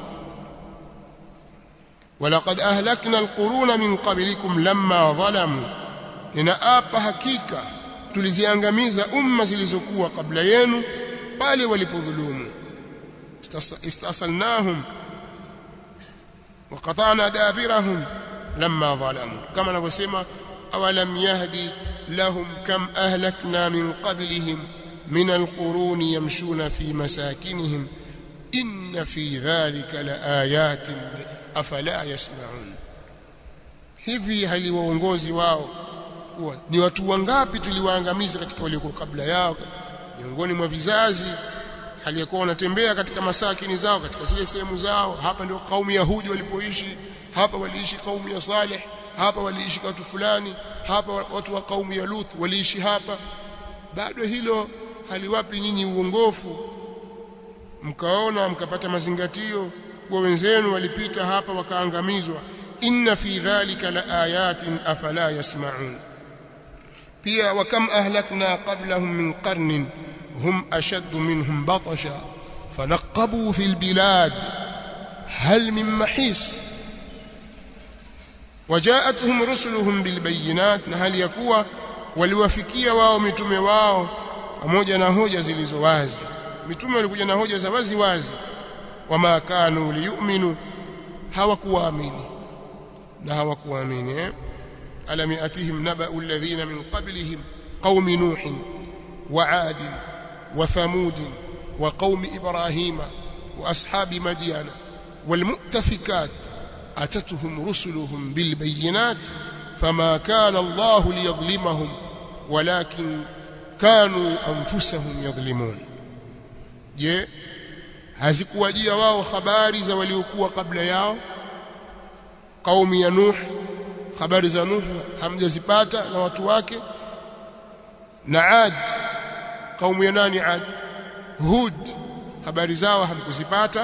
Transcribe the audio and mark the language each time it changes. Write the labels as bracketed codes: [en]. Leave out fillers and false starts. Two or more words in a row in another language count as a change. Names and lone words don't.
[ar] ولقد أهلكنا القرون من قبلكم لما ظلموا, [sw] ninaapa hakika tuliziangamiza umma zilizokuwa kabla yenu pale walipodhulumu. [ar] استأصلناهم وقطعنا دابرهم لما ظلموا, [sw] kama anavyosema [ar] أولم يهد لهم كم أهلكنا من قبلهم من القرون يمشون في مساكنهم إن في ذلك لآيات أفلا يسمعون. [sw] Hivi haliwaongozi wao kuwa ni watu wangapi tuliwaangamiza katika waliokuwa kabla yao miongoni mwa vizazi, halikuwa wanatembea katika masakini zao, katika zile sehemu zao. Hapa ndio kaumu ya Hudi walipoishi, hapa waliishi kaumu ya Saleh, hapa waliishi watu fulani, hapa watu wa kaumu ya Lut waliishi hapa. Bado hilo haliwapi nyinyi uongofu mkaona mkapata mazingatio kwa wenzenu walipita hapa wakaangamizwa. [ar] إن في ذلك لآيات أفلا يسمعون. Pia وكم أهلكنا قبلهم من قرن هم أشد منهم بطشا فنقبوا في البلاد هل من محيص. وجاءتهم رسلهم بالبينات, [sw] na hali yakuwa waliwafikia wao mitume wao pamoja na hoja zilizo wazi. Mitume walikuja na hoja za wazi wazi. [ar] وما كانوا ليؤمنوا, [sw] hawakuamini na hawakuamini. [ar] ألم يأتهم نبأ الذين من قبلهم قوم نوح وعاد وثمود وقوم إبراهيم وأصحاب مدين والمؤتفكات أتتهم رسلهم بالبينات فما كان الله ليظلمهم ولكن كانوا أنفسهم يظلمون. [sw] Je, hazikuwajia wao habari za waliokuwa kabla yao? Kaumu ya Nuh, habari za Nuh hamjazipata na watu wake? Na Ad, kaumu ya nani Ad? Hud, habari zao hamkuzipata?